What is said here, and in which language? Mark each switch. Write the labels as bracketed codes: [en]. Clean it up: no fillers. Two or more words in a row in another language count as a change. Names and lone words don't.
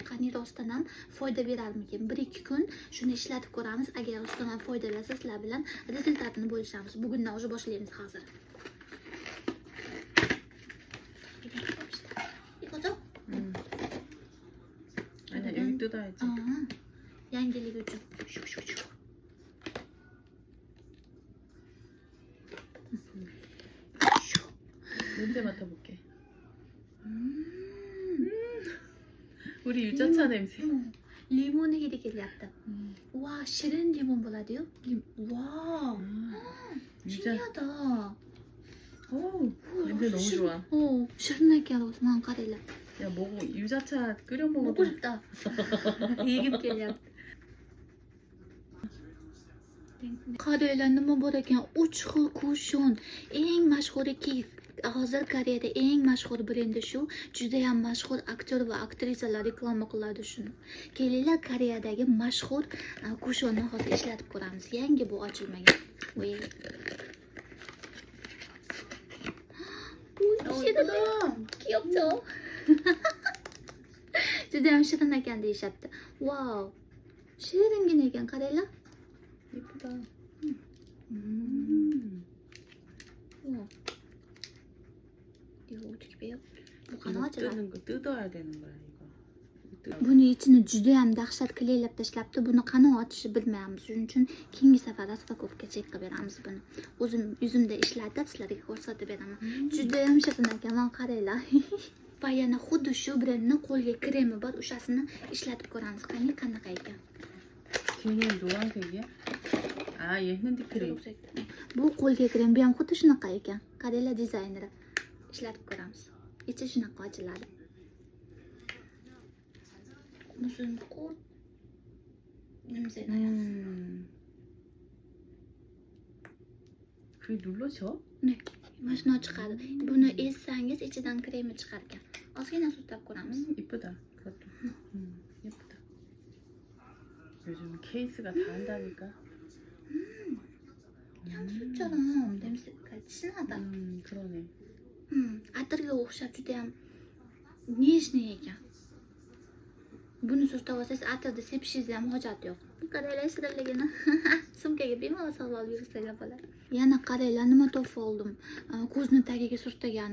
[uz] Qani rostdan ham foyda berarmikin? 1-2 kun shuni ishlatib ko'ramiz. Agar rostdan ham foyda bersa, sizlar bilan rezultatini bo'lishamiz. Bugundan уже boshlaymiz hozir. [ko] Ana 여기 뜯어야지. [uz] Yangilik uchun. [ko] 냄새 맡아볼게. 우리 유자차 냄새. [uz] Limonni hidi kelyapti. Wow, shirin limon bo'ladi-yu. Wow. Kimyoda. [ko] 냄새 너무 좋아. [uz] shirin ekan o'zman qaranglar. [ko] 야, 먹어. 유자차 끓여 먹고 먹어도 싶다. [uz] Yegim kelyapti. Qaranglar nima bor ekan? 3 xil kushon. Eng mashhuriki hozir Koreyada eng mashhur brendi shu. Juda ham mashhur aktyor va aktrisalar reklama qiladi shuni. Kelinglar Koreyadagi mashhur kushonni hozir ishlatib ko'ramiz. Yangi bu ochilmagan. Voy. Shirin. [ko] Kiyopcho. [uz] Juda ham shirin ekan deyishyapti. Wow. Shiringina ekan, qaranglar. [ko] 예쁘다. 이거 어떻게 빼요? [uz] Bu qani ochiladi? [ko] 뜯는 거 뜯어야 되는 거야, 이거. [uz] Buni ichini juda ham dahshat qilaylab tashlabdi. Buni qani ochishni bilmaymiz. Shuning uchun keyingi safar raspakovka chek qilib beramiz buni. O'zim yuzimda ishlatib sizlarga ko'rsatib beraman. Juda ham shirin ekan, mana qaranglar. Va yana xuddi shu brendni qo'lga kremi bor, o'shasini ishlatib ko'ramiz. Qani qanaqa ekan? [ko] 걔는 노란색이야? 아, 얘 핸드크림. [uz] Bu qo'lga krem, bu ham xuddi shunaqa ekan. Qaranglar dizayneri. Ishlatib ko'ramiz. Ichi shunaqa ochiladi. [ko] 무슨 꽃 냄새 나요. 그게 눌러져? [uz] Ne? Mana shuni chiqadi. Buni ezsangiz ichidan kremi chiqar ekan. Ozgina surtab ko'ramiz. [ko] 이쁘다. 그것도. 예쁘다. 요즘 케이스가 다 한다니까. 향수처럼 냄새가 진하다. 그러네. [uz] Atirga o'xshab juda ham nejniy ekan. Buni surtab olsangiz atirda sepishingiz ham hojat yo'q. Qaranglar shirinligini. Sumkaga bemalol solib olib yursangiz bo'ladi. Yana qaranglar nima topib oldim. Ko'zni tagiga surtagani.